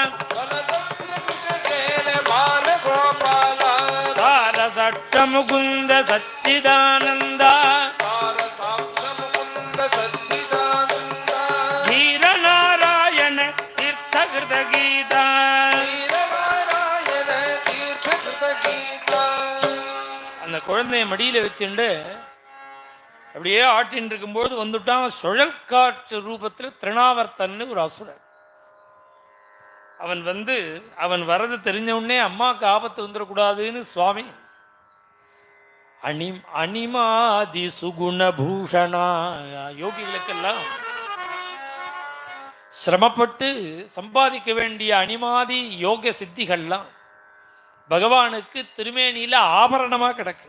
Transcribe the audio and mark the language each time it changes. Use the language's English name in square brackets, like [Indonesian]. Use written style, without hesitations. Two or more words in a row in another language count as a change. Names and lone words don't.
[Sanskrit] सार सट्ट मुकुंद सच्चिदानंद धीर नारायण तीर्थ कृत गीता [Tamil] அந்த குழந்தைய மடியில வச்சுண்டு அப்படியே ஆட்டின் இருக்கும்போது வந்துட்டான் சுழல் காற்று ரூபத்தில் திருநாவர்த்தன்னு ஒரு அசுரன். அவன் வரது தெரிஞ்ச உடனே அம்மாவுக்கு ஆபத்து வந்துடக்கூடாதுன்னு சுவாமி [Sanskrit] अणिमादि सुगुण भूषणा, [Tamil] யோகிகளுக்கெல்லாம் சிரமப்பட்டு சம்பாதிக்க வேண்டிய அனிமாதி யோக சித்திகள்லாம் பகவானுக்கு திருமேனியில ஆபரணமா கிடக்கு.